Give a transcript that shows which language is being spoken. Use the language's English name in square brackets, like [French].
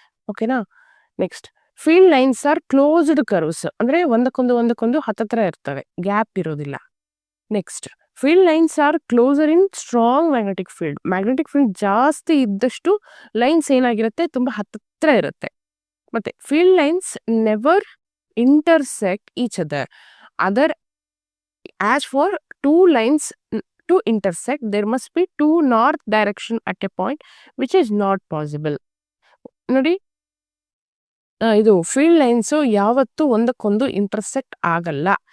[Kannada] ಓಕೆನಾ, next, [English] field lines are closed curves, [Kannada] ಅಂದ್ರೆ ಒಂದಕ್ಕೊಂದು ಹತ್ತತ್ರ ಇರ್ತವೆ, ಗ್ಯಾಪ್ ಇರೋದಿಲ್ಲ. [English] next, field lines are closer in strong magnetic field [Kannada] ಜಾಸ್ತಿ ಇದ್ದಷ್ಟು ಲೈನ್ಸ್ ಏನಾಗಿರುತ್ತೆ, ತುಂಬಾ ಹತ್ತತ್ರ ಇರುತ್ತೆ. ಮತ್ತೆ [English] Field lines never intersect each other. As for two lines to intersect, there must be two north direction at a point, which is not possible. [Kannada] ನೋಡಿ, ಇದು field lines ಯಾವತ್ತೂ ಒಂದಕ್ಕೊಂದು ಇಂಟರ್ಸೆಕ್ಟ್ ಆಗಲ್ಲ.